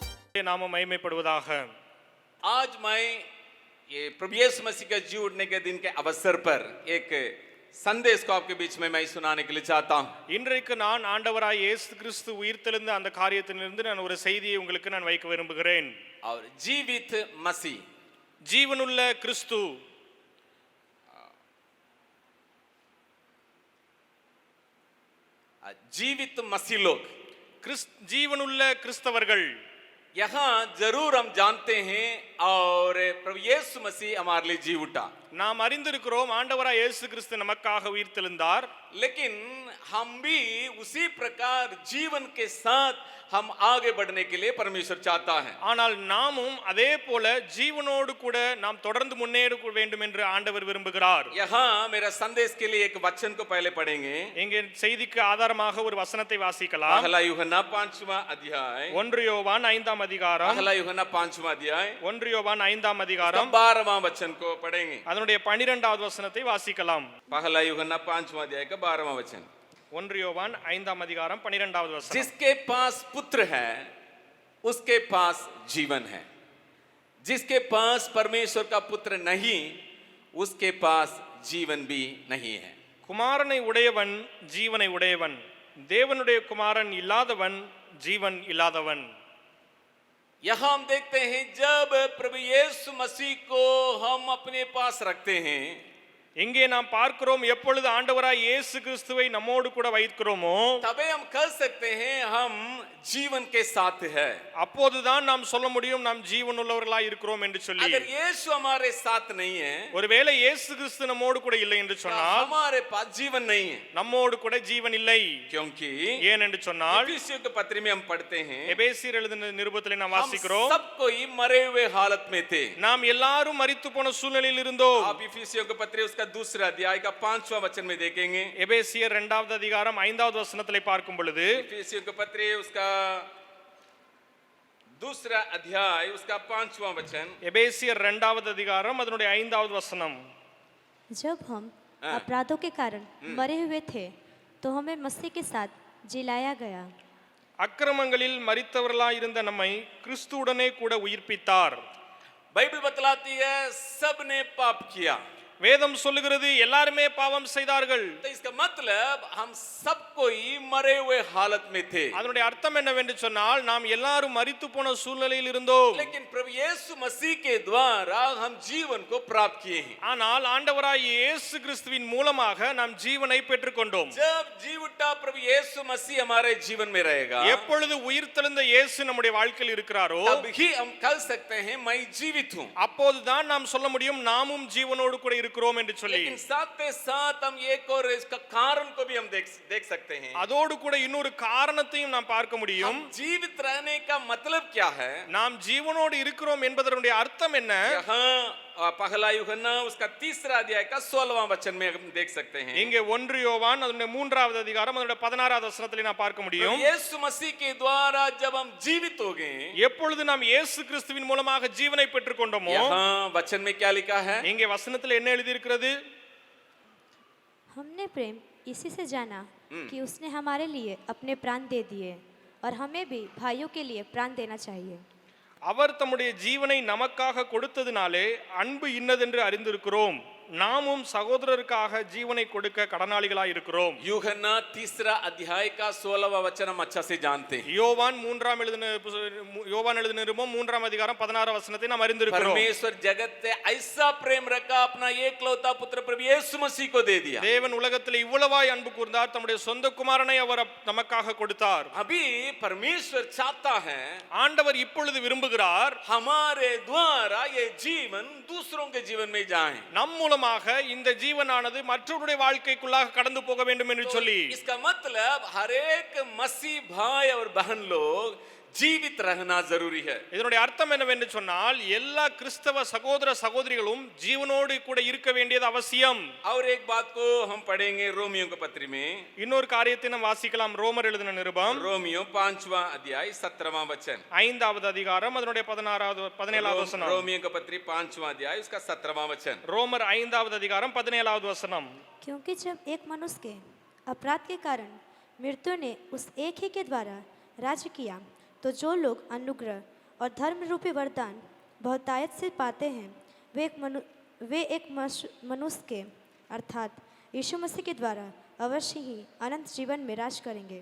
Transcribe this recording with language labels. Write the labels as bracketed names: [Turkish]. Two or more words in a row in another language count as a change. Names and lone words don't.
[Tamil] நாம மகிமைப்படுவதாக. [Hindi] आज मैं ये प्रभु यीशु मसीह का जी उठने के दिन के अवसर पर एक संदेश को आपके बीच में मैं सुनाने के लिए चाहता हूं. [Tamil] இன்றைக்கு நான் ஆண்டவராய் இயேசு கிறிஸ்து உயிர்த்தெழுந்த அந்த காரியத்திலிருந்து நான் ஒரு செய்தியை உங்களுக்கு நான் வைக்க விரும்புகிறேன். [Hindi] और जीवित मसीह, [Tamil] ஜீவனுள்ள கிறிஸ்து. [Hindi] जीवित मसीह लोग, [Tamil] ஜீவனுள்ள கிறிஸ்தவர்கள். [Hindi] यहाँ जरूर हम जानते हैं और प्रभु यीशु मसीह हमारे लिए जी उठा. [Tamil] நாம் அறிந்திருக்கிறோம் ஆண்டவராய் இயேசு கிறிஸ்து நமக்காக உயிர்த்தெழுந்தார். [Hindi] लेकिन हम भी उसी प्रकार जीवन के साथ हम आगे बढ़ने के लिए परमेश्वर चाहता है. [Tamil] ஆனால் நாமும் அதே போல ஜீவனோடு கூட நாம் தொடர்ந்து முன்னேற வேண்டும் என்று ஆண்டவர் விரும்புகிறார். [Hindi] यहाँ मेरा संदेश के लिए एक वचन को पहले पढ़ेंगे. [Tamil] இங்கே செய்திக்கு ஆதாரமாக ஒரு வசனத்தை வாசிக்கலாம். [Hindi] पहला यूहन्ना 5वां अध्याय, [Tamil] 1 யோவான் 5ஆம் அதிகாரம், [Hindi] पहला यूहन्ना 5वां अध्याय [Tamil] 1 யோவான் 5ஆம் அதிகாரம் [Hindi] 12वां वचन को पढ़ेंगे. [Tamil] அதனுடைய 12வது வசனத்தை வாசிக்கலாம். [Hindi] पहला यूहन्ना 5वां अध्याय का 12वां वचन. [Tamil] 1 யோவான் 5ஆம் அதிகாரம் 12வது வசனம். [Hindi] जिसके पास पुत्र है उसके पास जीवन है, जिसके पास परमेश्वर का पुत्र नहीं उसके पास जीवन भी नहीं है. [Tamil] குமாரனை உடையவன் ஜீவனை உடையவன், தேவனுடைய குமாரன் இல்லாதவன் ஜீவன் இல்லாதவன். [Hindi] यहां हम देखते हैं जब प्रभु यीशु मसीह को हम अपने पास रखते हैं, [Tamil] இங்கே நாம் பார்க்கிறோம் எப்பொழுது ஆண்டவராய் இயேசு கிறிஸ்துவை நம்மோடு கூட வைக்கிறோமோ [Hindi] तबे हम कह सकते हैं हम जीवन के साथ है. [Tamil] அப்போதுதான் நாம் சொல்ல முடியும் நாம் ஜீவனுள்ளவர்களாய் இருக்கிறோம் என்று சொல்லி. [Hindi] अगर यीशु हमारे साथ नहीं है, [Tamil] ஒருவேளை இயேசு கிறிஸ்து நம்மோடு கூட இல்லை என்று சொன்னால் [Hindi] हमारे पास जीवन नहीं है. [Tamil] நம்மோடு கூட ஜீவன் இல்லை. [Hindi] क्योंकि [Tamil] ஏன் என்று சொன்னால் [Hindi] इफिसियों के पत्र में हम पढ़ते हैं [Tamil] எபேசியர் எழுதின நிருபத்திலே நாம் [Hindi] हम [Tamil] வாசிக்கிறோம் [Hindi] सब कोई मरे हुए हालत में थे. [Tamil] நாம் எல்லாரும் மரித்து போன சூழ்நிலையில் இருந்தோம். [Hindi] आप इफिसियों के पत्र उसका दूसरा अध्याय का 5वां वचन में देखेंगे. [Tamil] எபேசியர் 2வது அதிகாரம் 5வது வசனத்திலே பார்க்கும் பொழுது [Hindi] इफिसियों के पत्र उसका दूसरा अध्याय उसका 5वां वचन. [Tamil] எபேசியர் 2வது அதிகாரம் அதனுடைய 5வது வசனம். [Hindi] जब हम अपराधों के कारण मरे हुए थे तो हमें मसीह के साथ जिलाया गया. [Tamil] அக்கிரமங்களில் மரித்தவர்களாய் இருந்த நம்மை கிறிஸ்துவுடனே கூட உயிர்ப்பித்தார். [Hindi] बाइबल बतलाती है सबने पाप किया. [Tamil] வேதம் சொல்லுகிறது எல்லாருமே பாவம் செய்தார்கள். [Hindi] तो इसका मतलब हम सब कोई मरे हुए हालत में थे. [Tamil] அதனுடைய அர்த்தம் என்னவென்று சொன்னால் நாம் எல்லாரும் மரித்து போன சூழ்நிலையில் இருந்தோம். [Hindi] लेकिन प्रभु यीशु मसीह के द्वारा हम जीवन को प्राप्त किए हैं. [Tamil] ஆனால் ஆண்டவராய் இயேசு கிறிஸ்துவின் மூலமாக நாம் ஜீவனை பெற்றுக்கொண்டோம். [Hindi] जब जी उठा प्रभु यीशु मसीह हमारे जीवन में रहेगा, [Tamil] எப்பொழுது உயிர்த்தெழுந்த இயேசு நம்முடைய வாழ்க்கையில் இருக்கிறாरो [Hindi] तब ही हम कह सकते हैं मैं जीवित हूं. [Tamil] அப்போதுதான் நாம் சொல்ல முடியும் நாமும் ஜீவனோடு கூட இருக்கிறோம் என்று சொல்லி. [Hindi] लेकिन साथ ही साथ हम एक और इसका कारण को भी हम देख सकते हैं. [Tamil] அதோடு கூட இன்னொரு காரணத்தையும் நாம் பார்க்க முடியும். [Hindi] हम जीवित रहने का मतलब क्या है? [Tamil] நாம் ஜீவனோடு இருக்கிறோம் என்பதனுடைய அர்த்தம் என்ன? [Hindi] यहाँ पहला यूहन्ना उसका तीसरा अध्याय का 16वां वचन में हम देख सकते हैं. [Tamil] இங்கே 1 யோவான் அதனுடைய 3வது அதிகாரம் அதனுடைய 16வது வசனத்திலே நாம் பார்க்க முடியும். [Hindi] यीशु मसीह के द्वारा जब हम जीवित हो गए, [Tamil] எப்பொழுது நாம் இயேசு கிறிஸ்துவின் மூலமாக ஜீவனை பெற்றுக்கொண்டோமோ [Hindi] यहाँ वचन में क्या लिखा है? [Tamil] இங்கே வசனத்தில் என்ன எழுதி இருக்கிறது? [Hindi] हमने प्रेम इसी से जाना कि उसने हमारे लिए अपने प्राण दे दिए और हमें भी भाइयों के लिए प्राण देना चाहिए. [Tamil] அவர் தம்முடைய ஜீவனை நமக்காக கொடுத்ததினாலே அன்பு இன்னதென்று அறிந்திருக்கிறோம். நாமும் சகோதரருக்காக ஜீவனை கொடுக்க கடனாளிகளாய் இருக்கிறோம். [Hindi] यूहन्ना तीसरा अध्याय का 16वां वचन हम अच्छा से जानते हैं. [Tamil] யோவான் எழுதின நிருபம் 3ஆம் அதிகாரம் 16ஆம் வசனத்தை நாம் அறிந்திருக்கிறோம். [Hindi] परमेश्वर जगत से ऐसा प्रेम रखा अपना एकलौता पुत्र प्रभु यीशु मसीह को दे दिया. [Tamil] தேவன் உலகத்தில் இவ்வளவாய் அன்பு கூர்ந்தார் தம்முடைய சொந்த குமாரனை அவர் நமக்காக கொடுத்தார். [Hindi] अभी परमेश्वर चाहता है [Tamil] ஆண்டவர் இப்பொழுது விரும்புகிறார் [Hindi] हमारे द्वारा ये जीवन दूसरों के जीवन में जाए. [Tamil] நம் மூலமாக இந்த ஜீவனானது மற்றவருடைய வாழ்க்கைக்குள்ளாக கடந்து போக வேண்டும் என்று சொல்லி. [Hindi] इसका मतलब हर एक मसीह भाई और बहन लोग जीवित रहना जरूरी है. [Tamil] இதனுடைய அர்த்தம் என்னவென்று சொன்னால் எல்லா கிறிஸ்தவ சகோதர சகோதரிகளும் ஜீவனோடு கூட இருக்க வேண்டியது அவசியம். [Hindi] और एक बात को हम पढ़ेंगे रोमियो के पत्र में. [Tamil] இன்னொரு காரியத்தை நாம் வாசிக்கலாம். ரோமர் எழுதின நிருபம் [Hindi] रोमियो 5वां अध्याय 17वां वचन. [Tamil] 5வது அதிகாரம் அதனுடைய 17வது வசனம். [Hindi] रोमियो के पत्र 5वां अध्याय उसका 17वां वचन. [Tamil] ரோமர் 5வது அதிகாரம் 17வது வசனம். [Hindi] क्योंकि जब एक मनुष्य के अपराध के कारण मृत्यु ने उस एक ही के द्वारा राज्य किया तो जो लोग अनुग्रह और धर्म रूपी वरदान बहुतायत से पाते हैं, वे एक मनुष्य के अर्थात यीशु मसीह के द्वारा अवश्य ही अनंत जीवन में राज करेंगे।